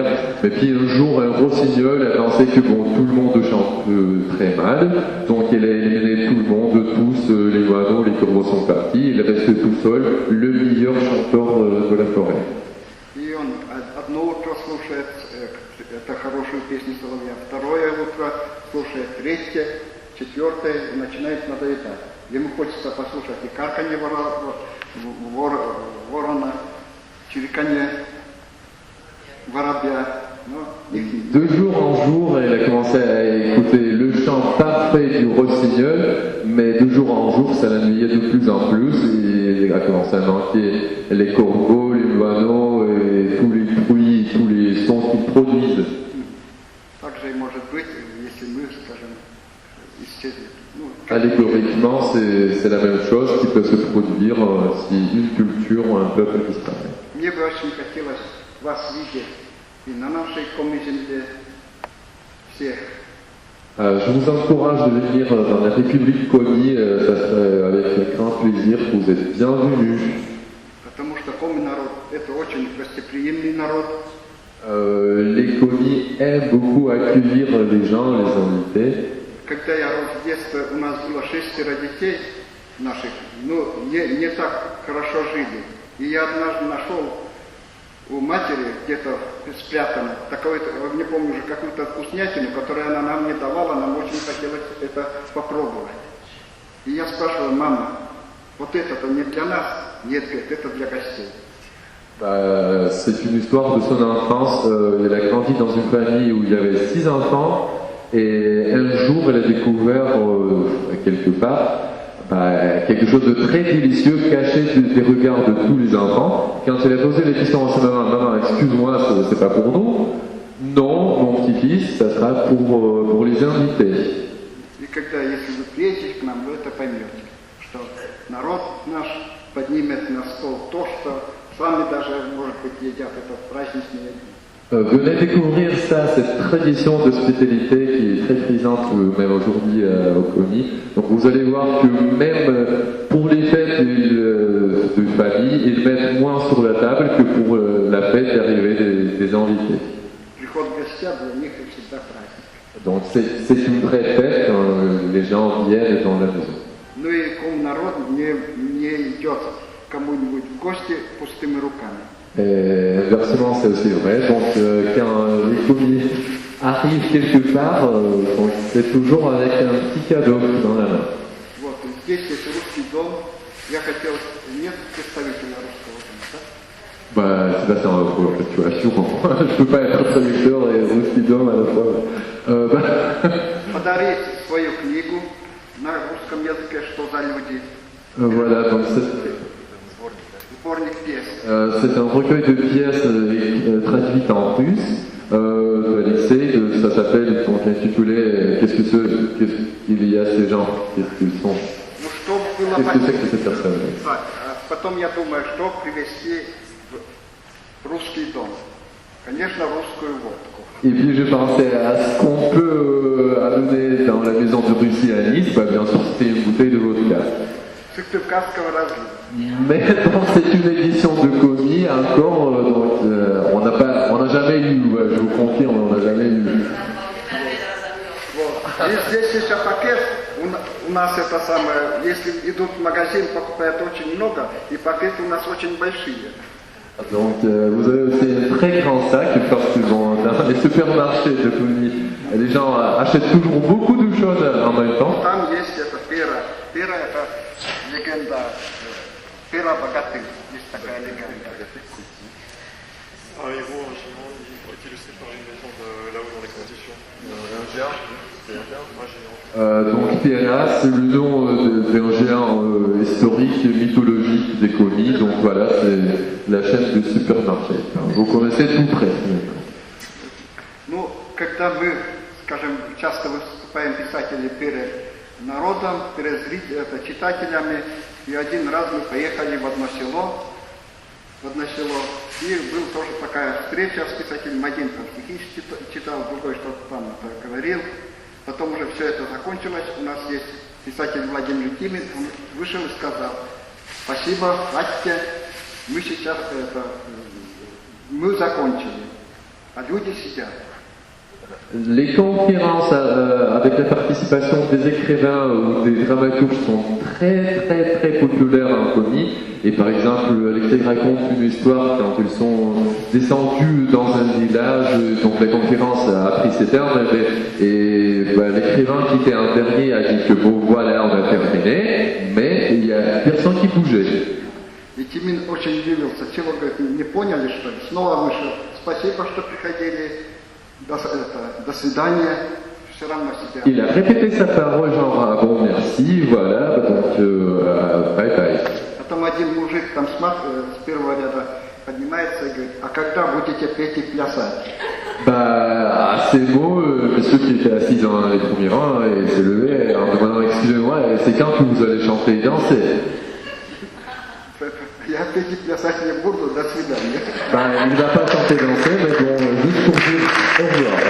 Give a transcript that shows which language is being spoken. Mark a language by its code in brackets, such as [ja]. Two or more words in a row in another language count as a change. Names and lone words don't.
[fr] Mais puis un jour, un rossignol a pensé que bon, tout le monde chante très mal, donc il a éliminé tout le monde, tous les moineaux, les corbeaux sont partis, il reste tout seul, le meilleur chanteur de la forêt. [ru] И он одно утро слушает это хорошую песню соловья, второе утро слушает, третье, четвертое, и начинает надоедать. Ему хочется послушать и карканье ворона, чириканье воробья. [fr] De jour en jour, il a commencé à écouter le chant parfait du rossignol, mais de jour en jour, ça l'ennuyait de plus en plus, et il a commencé à manquer les corbeaux, les moineaux, et tous les bruits, tous les sons qu'ils produisent. [ru] Также и может быть, если мы, скажем, исчезнем. [fr] Allégoriquement, c'est la même chose qui peut se produire si une culture ou un peuple disparaît. [ru] Мне бы очень хотелось вас видеть и на нашей коми-земле всех. [fr] Je vous encourage de venir dans la République Komi, ça serait avec grand plaisir, vous êtes bienvenus. [ru] Потому что коми-народ – это очень гостеприимный народ. [fr] Les Komi aiment beaucoup accueillir les gens, les invités. [ru] Когда я рос в детстве, у нас было 6 детей наших, но не так хорошо жили. И я однажды нашел у матери где-то спрятано такое, не помню уже, какую-то вкуснятину, которую она нам не давала, нам очень хотелось это попробовать. И я спрашивал: мама, Вот это-то не для нас. Нет, говорит, это для гостей. [fr] Bah, c'est une histoire de son enfance. Elle a grandi dans une famille où il y avait 6 enfants et un jour elle a découvert quelque part quelque chose de très délicieux caché des regards de tous les enfants. Quand elle a posé la question à sa maman, maman, excuse-moi, c'est pas pour nous. Non, mon petit-fils, ça sera pour les invités. [ru] И когда, если вы приедете к нам, вы это поймете, что народ наш поднимет на стол то, что сами даже, может быть, едят этот праздничный день. [fr] Venez découvrir ça, cette tradition d'hospitalité qui est très présente même aujourd'hui au Komi. Donc vous allez voir que même pour les fêtes de famille, ils mettent moins sur la table que pour la fête d'arrivée des invités. [ru] Приход гостя для них это всегда праздник. [fr] Donc c'est une vraie fête quand les gens viennent dans la maison. [ru] Ну и ком народ не идет кому-нибудь в гости пустыми руками. [fr] Et inversement, c'est aussi vrai. Donc, quand les commis arrivent quelque part, donc, c'est toujours avec un petit cadeau dans la main. [ru] Вот, и здесь есть русский дом. Я хотел, нет представителя русского дома, да? [fr] Bah, Sébastien, pour la fluctuation, je peux pas être traducteur et aussi d'homme à la fois. [ru] Подарить свою книгу на русском языке, что за люди. [fr] Voilà, donc [ru] Сборник песен. [fr] c'est un recueil de pièces traduites en russe d'Alexei. Ça s'appelle, donc intitulé Qu'est-ce qu'il y a ces gens? Qu'est-ce qu'ils sont? [ru] Ну, что было [fr] Qu'est-ce que c'est que cette personne? [ru] Так, потом я думаю, что привезти в русский дом. Конечно, русскую водку. [fr] Et puis j'ai pensé à ce qu'on peut amener dans la maison de Russie à Nice, bah, bien sûr c'était une bouteille de vodka. [ru] Сыктывкарского разлива. [fr] Mais bon, c'est une édition de Komi, encore, donc on n'a jamais eu, je vous confirme, on n'a jamais eu. [ru] Вот. И здесь еще пакет. У нас это самое, если идут в магазин, покупают очень много, и пакеты у нас очень большие. [fr] Donc vous avez aussi un très grand sac, parce que dans les supermarchés de Komi, les gens achètent toujours beaucoup de choses en même temps. [ru] Там есть это пера. Пера это легенда. Пера богатырь. Есть такая легенда. [fr] Un héros, un géant, il est illustré par une légende là-haut dans l'exposition. Donc Pera, c'est le nom d'un géant historique, mythologique des Komi. Donc voilà, c'est la chaîne de supermarché. Vous connaissez tout près. [ru] Ну, когда мы, скажем, часто выступаем писатели перед народом, перед читателями, и один раз мы поехали в одно село, и был тоже такая встреча с писателем. Один там стихи читал, другой что-то там говорил. Потом уже все это закончилось. У нас есть писатель Владимир Тимин, он вышел и сказал: спасибо, хватит, мы сейчас мы закончили, а люди сидят. [fr] Les conférences avec la participation des écrivains ou des dramaturges sont très populaires en Komi. Et par exemple, Alexei raconte une histoire quand ils sont descendus dans un village, donc la conférence a pris ses termes, et l'écrivain qui était en dernier a dit que bon voilà, on a terminé, mais il y a personne qui bougeait. [ru] И Тимин очень удивился. Чего, говорит, не поняли, что ли? Снова вышел. Спасибо, что приходили. До свидания. Все равно сидят. [fr] Il a répété sa parole genre ah, bon merci, voilà, donc [en] bye bye. [ru] Потом один мужик там с первого ряда поднимается и говорит: а когда будете петь и плясать? [fr] Bah, à ces mots, ceux qui étaient assis dans les premiers rangs et s'est levé en demandant excusez-moi, c'est quand que vous allez chanter et danser? [ru] Я петь и плясать не буду, до свидания. [fr] Bah, il ne va pas chanter et danser, mais bon, juste pour dire au revoir.